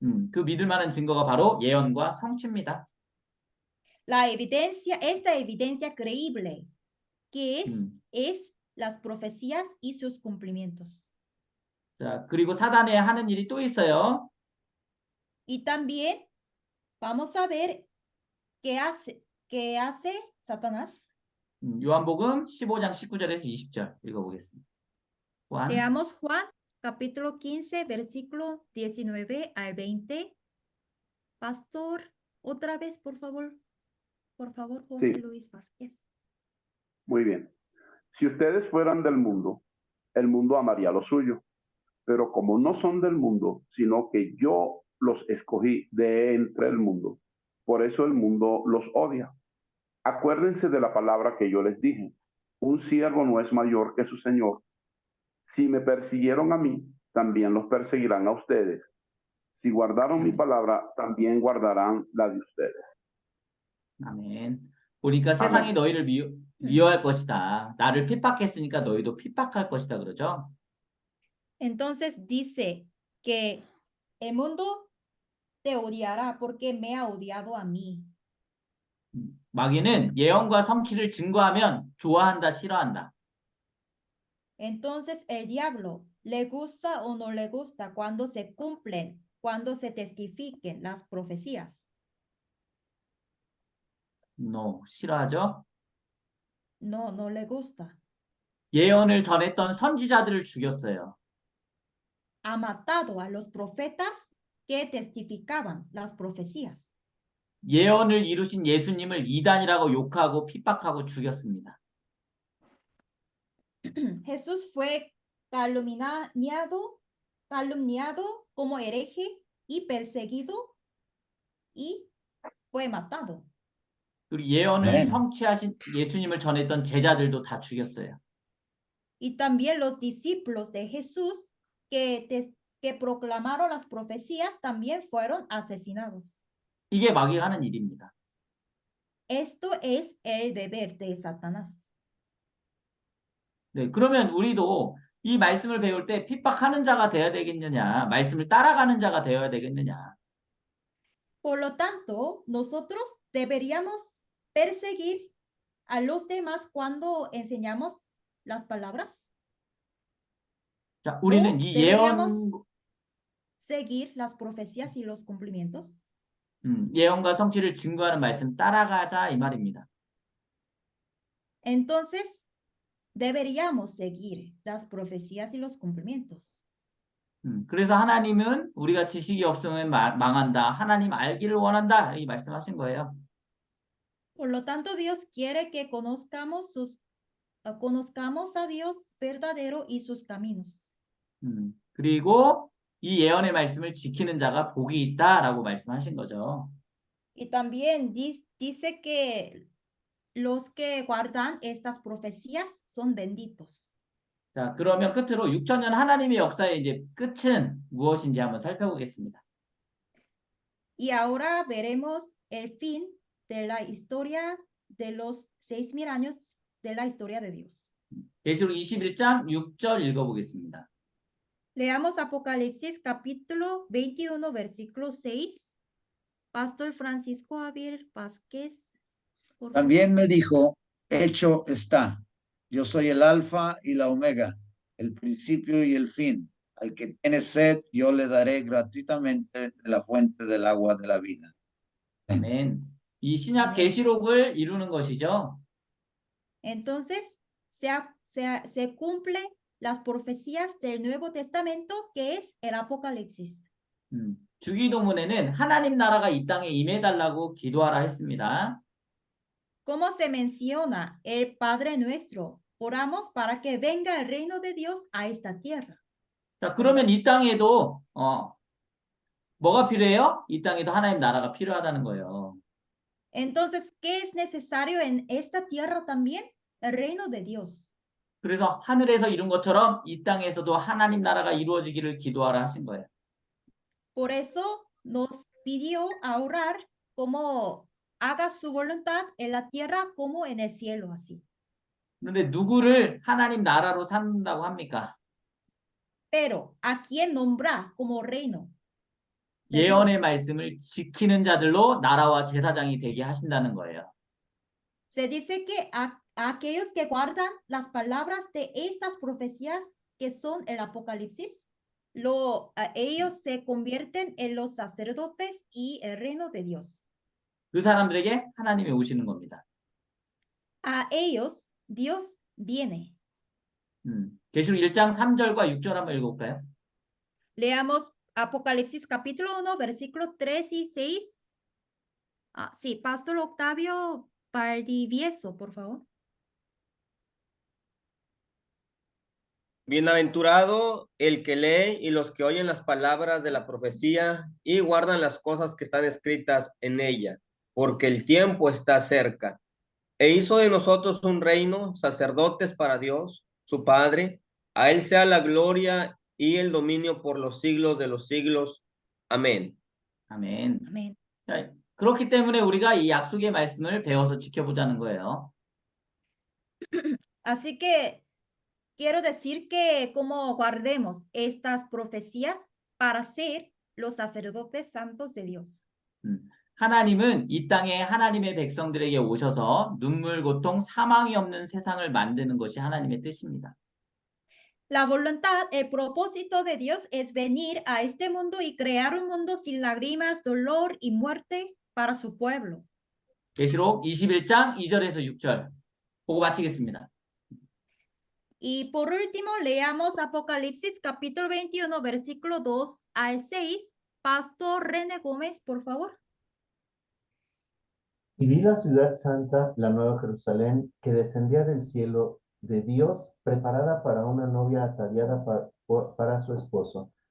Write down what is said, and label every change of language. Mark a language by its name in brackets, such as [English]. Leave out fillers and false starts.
[Korean] 그 믿을 만한 증거가 바로 예언과 성취입니다. [Spanish] Esta evidencia creíble, que es las profecías y sus cumplimientos. [Korean] 자, 그리고 사단에 하는 일이 또 있어요. [Spanish] Y también vamos a ver qué hace Satanás. [Korean] 요한복음 15장 19절에서 20절 읽어보겠습니다. [Spanish] Leamos Juan capítulo 15, versículo 19 al 20. Pastor, otra vez, por favor. Por favor, José Luis Vázquez. Muy bien. Si ustedes fueran del mundo, el mundo amaría lo suyo. Pero como no son del mundo, sino que yo los escogí de entre el mundo, por eso el mundo los odia. Acuérdense de la palabra que yo les dije. Un siervo no es mayor que su señor. Si me persiguieron a mí, también los perseguirán a ustedes. Si guardaron mi palabra, también guardarán la de ustedes. [Korean] 아멘. 보니까 세상이 너희를 미워할 것이다. 나를 핍박했으니까 너희도 핍박할 것이다. 그러죠? [Spanish] Entonces dice que el mundo te odiará porque me ha odiado a mí. [Korean] 마귀는 예언과 성취를 증거하면 좋아한다, 싫어한다. [Spanish] Entonces el diablo le gusta o no le gusta cuando se cumplen, cuando se testifiquen las profecías. No, [Korean] 싫어하죠? [Spanish] No le gusta. [Korean] 예언을 전했던 선지자들을 죽였어요. [Spanish] Ha matado a los profetas que testificaban las profecías. [Korean] 예언을 이루신 예수님을 이단이라고 욕하고 핍박하고 죽였습니다. [Spanish] Jesús fue calumniado como hereje y perseguido y fue matado. [Korean] 그리고 예언을 네. 성취하신 예수님을 전했던 제자들도 다 죽였어요. [Spanish] Y también los discípulos de Jesús que proclamaron las profecías también fueron asesinados. [Korean] 이게 마귀가 하는 일입니다. [Spanish] Esto es el deber de Satanás. [Korean] 네, 그러면 우리도 이 말씀을 배울 때 핍박하는 자가 되어야 되겠느냐, 말씀을 따라가는 자가 되어야 되겠느냐. [Spanish] Por lo tanto, nosotros deberíamos perseguir a los demás cuando enseñamos las palabras. [Korean] 자, 우리는 이 [Spanish] deberíamos [Korean] 예언, [Spanish] seguir las profecías y los cumplimientos. [Korean] 예언과 성취를 증거하는 말씀 따라가자 이 말입니다. [Spanish] Entonces, deberíamos seguir las profecías y los cumplimientos. [Korean] 그래서 하나님은 우리가 지식이 없으면 망한다. 하나님 알기를 원한다. 이 말씀하신 거예요. [Spanish] Por lo tanto, Dios quiere que conozcamos a Dios verdadero y sus caminos. [Korean] 그리고 이 예언의 말씀을 지키는 자가 복이 있다라고 말씀하신 거죠. [Spanish] Y también dice que los que guardan estas profecías son benditos. [Korean] 자, 그러면 끝으로 6,000년 하나님의 역사의 이제 끝은 무엇인지 한번 살펴보겠습니다. [Spanish] Y ahora veremos el fin de la historia de los 6,000 años de la historia de Dios. [Korean] 계시록 21장 6절 읽어보겠습니다. [Spanish] Leamos Apocalipsis capítulo 21 versículo 6. Pastor Francisco Javier Vázquez. También me dijo, hecho está. Yo soy el alfa y la omega, el principio y el fin. Al que tiene sed, yo le daré gratuitamente de la fuente del agua de la vida. [Korean] 아멘. 이 신약 계시록을 이루는 것이죠. [Spanish] Entonces, se cumplen las profecías del Nuevo Testamento, que es el Apocalipsis. [Korean] 주기도문에는 하나님 나라가 이 땅에 임해달라고 기도하라 했습니다. [Spanish] Como se menciona el Padre Nuestro, oramos para que venga el reino de Dios a esta tierra. [Korean] 자, 그러면 이 땅에도 뭐가 필요해요? 이 땅에도 하나님 나라가 필요하다는 거예요. [Spanish] Entonces, ¿qué es necesario en esta tierra también? El reino de Dios. [Korean] 그래서 하늘에서 이룬 것처럼 이 땅에서도 하나님 나라가 이루어지기를 기도하라 하신 거예요. [Spanish] Por eso nos pidió a orar como haga su voluntad en la tierra como en el cielo, así. [Korean] 그런데 누구를 하나님 나라로 삼는다고 합니까? [Spanish] Pero ¿a quién nombra como reino? [Korean] 예언의 말씀을 지키는 자들로 나라와 제사장이 되게 하신다는 거예요. [Spanish] Se dice que a aquellos que guardan las palabras de estas profecías que son el Apocalipsis, ellos se convierten en los sacerdotes y el reino de Dios. [Korean] 그 사람들에게 하나님이 오시는 겁니다. [Spanish] A ellos Dios viene. [Korean] 계시록 1장 3절과 6절 한번 읽어볼까요? [Spanish] Leamos Apocalipsis capítulo 1, versículos 3 y 6. Sí, Pastor Octavio Valdivieso, por favor. Bienaventurado el que lee y los que oyen las palabras de la profecía y guardan las cosas que están escritas en ella, porque el tiempo está cerca. E hizo de nosotros un reino, sacerdotes para Dios, su Padre. A él sea la gloria y el dominio por los siglos de los siglos. Amén. [Korean] 아멘. [Spanish] Amén. [Korean] 자, 그렇기 때문에 우리가 이 약속의 말씀을 배워서 지켜보자는 거예요. [Spanish] Así que quiero decir que como guardemos estas profecías para ser los sacerdotes santos de Dios. [Korean] 하나님은 이 땅에 하나님의 백성들에게 오셔서 눈물, 고통, 사망이 없는 세상을 만드는 것이 하나님의 뜻입니다. [Spanish] La voluntad, el propósito de Dios es venir a este mundo y crear un mundo sin lágrimas, dolor y muerte para su pueblo. [Korean] 계시록 21장 2절에서 6절 보고 마치겠습니다. [Spanish] Y por último, leamos Apocalipsis capítulo 21, versículo 2 al 6. Pastor René Gómez, por favor. Y vi la ciudad santa, la nueva Jerusalén, que descendía del cielo de Dios, preparada para una novia ataviada para su esposo.